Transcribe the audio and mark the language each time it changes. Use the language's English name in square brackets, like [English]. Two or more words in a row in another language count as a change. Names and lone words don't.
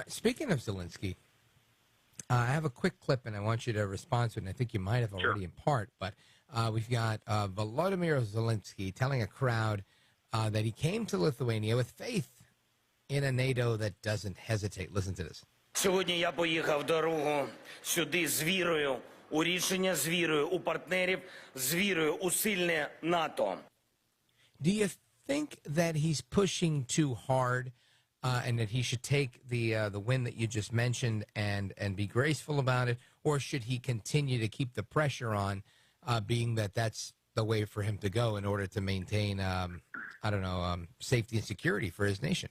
[English] Speaking of Zelensky, I have a quick clip, and I want you to respond to it, and I think you might have already in part, but we've got Volodymyr Zelensky telling a crowd that he came to Lithuania with faith in a NATO that doesn't hesitate. Listen to this. [Ukrainian] Сьогодні я поїхав дорогу сюди з вірою у рішення, з вірою у партнерів, з вірою у сильне НАТО. [English] Do you think that he's pushing too hard and that he should take the win that you just mentioned and be graceful about it, or should he continue to keep the pressure on, being that that's the way for him to go in order to maintain, safety and security for his nation?